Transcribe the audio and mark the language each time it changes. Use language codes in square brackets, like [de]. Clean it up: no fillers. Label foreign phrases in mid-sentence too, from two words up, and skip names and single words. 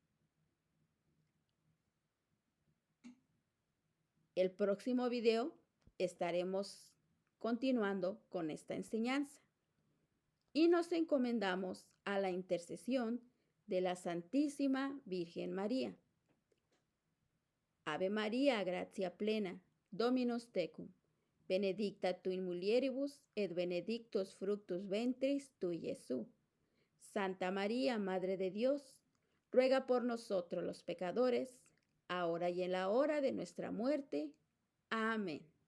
[es] El próximo video estaremos continuando con esta enseñanza y nos encomendamos a la intercesión de la Santísima Virgen María. [la] Ave María, gratia plena, Dominus tecum, benedicta tu in mulieribus et benedictus fructus ventris tui, [es] Jesús. Santa María, Madre de Dios, ruega por nosotros los pecadores, ahora y en la hora de nuestra muerte. Amén.